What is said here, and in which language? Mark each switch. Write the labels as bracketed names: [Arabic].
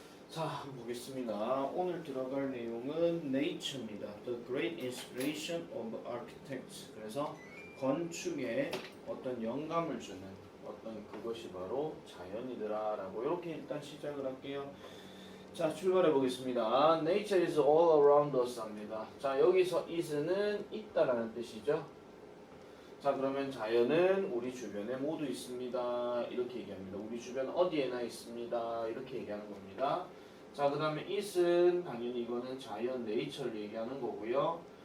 [Korean] 자, 한번 보겠습니다. 오늘 들어갈 내용은 Nature입니다. [English] The Great Inspiration of Architects. [Korean] 그래서 건축에 어떤 영감을 주는 어떤 그것이 바로 자연이더라 라고 이렇게 일단 시작을 할게요. 자, 출발해 보겠습니다. [English] Nature is all around us [Korean] 합니다. 자, 여기서 is는 있다라는 뜻이죠. 자, 그러면 자연은 우리 주변에 모두 있습니다. 이렇게 얘기합니다. 우리 주변 어디에나 있습니다. 이렇게 얘기하는 겁니다. 자, 그 다음에 is는 당연히 이거는 자연, nature를 얘기하는 거고요.